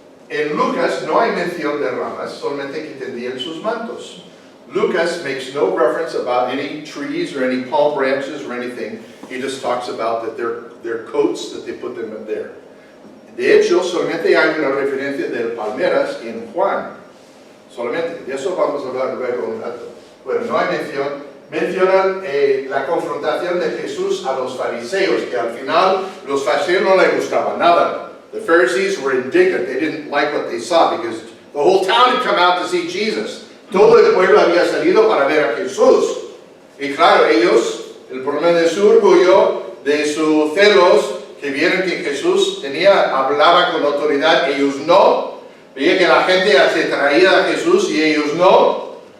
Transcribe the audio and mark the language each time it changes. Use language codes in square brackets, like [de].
[es] En Lucas no hay mención de ramas, solamente que tendían sus mantos. [en] Lucas makes no reference about any trees or any palm branches or anything. He just talks about that their coats, that they put them in there. [es] De hecho, solamente hay una referencia de palmeras en Juan. Solamente. De eso vamos a hablar luego un rato. Bueno, no hay mención. Mencionan la confrontación de Jesús a los fariseos, que al final los fariseos no les gustaba nada. [en] The Pharisees were indignant. They didn't like what they saw because the whole town had come out to see Jesus. [es] Todo el pueblo había salido para ver a Jesús. Y claro, ellos, el problema de su orgullo, de sus celos, que vieron que Jesús hablaba con autoridad, ellos no. Veía que la gente se traía a Jesús y ellos no.